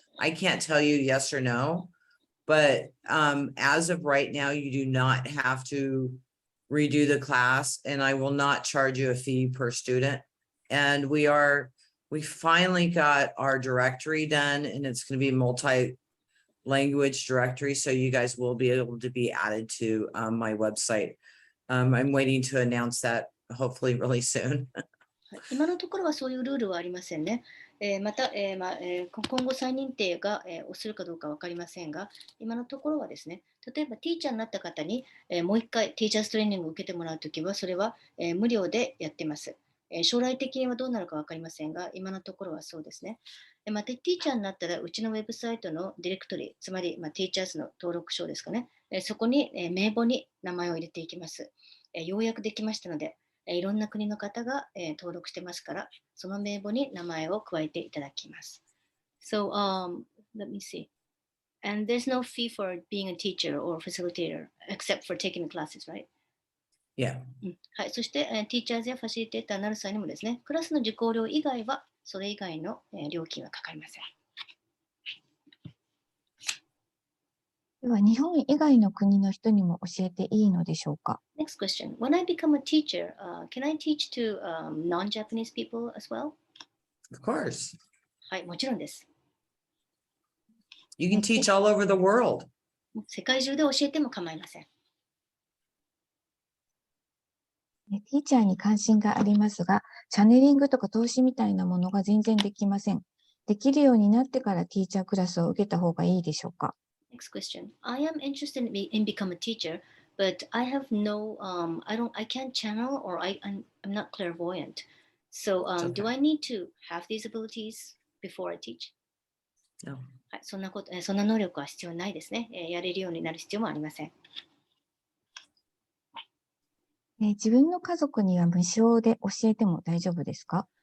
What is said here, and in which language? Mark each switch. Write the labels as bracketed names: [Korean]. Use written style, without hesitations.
[English] I can't tell you yes or no, but as of right now, you do not have to redo the class, and I will not charge you a fee per student. And we finally got our directory done, and it's going to be multi-language directory, so you guys will be able to be added to my website. I'm waiting to announce that hopefully really soon. [Japanese] 今のところはそういうルールはありませんね。また、今後再認定が、をするかどうか分かりませんが、今のところはですね、例えばティーチャーになった方に、もう一回ティーチャーズトレーニングを受けてもらうときは、それは、無料でやってます。将来的にはどうなるか分かりませんが、今のところはそうですね。また、ティーチャーになったら、うちのウェブサイトのディレクトリ、つまり、ティーチャーズの登録証ですかね、そこに、名簿に名前を入れていきます。ようやくできましたので、いろんな国の方が、登録してますから、その名簿に名前を加えていただきます。 [English] So, let me see. And there's no fee for being a teacher or facilitator except for taking the classes, right? Yeah. [Japanese] はい、そして、ティーチャーズやファシリテーターになる際にもですね、クラスの受講料以外は、それ以外の、料金はかかりません。では、日本以外の国の人にも教えていいのでしょうか？ [English] Next question. When I become a teacher, can I teach to non-Japanese people as well? Of course. [Japanese] はい、もちろんです。 [English] You can teach all over the world. [Japanese] 世界中で教えても構いません。ティーチャーに関心がありますが、チャネリングとか投資みたいなものが全然できません。できるようになってからティーチャークラスを受けた方がいいでしょうか？ [English] Next question. I am interested in become a teacher, but I have no, I can't channel or I'm not clairvoyant. So, okay. do I need to have these abilities before I teach? No. [Japanese] はい、そんな能力は必要ないですね。やれるようになる必要もありません。自分の家族には無償で教えても大丈夫ですか？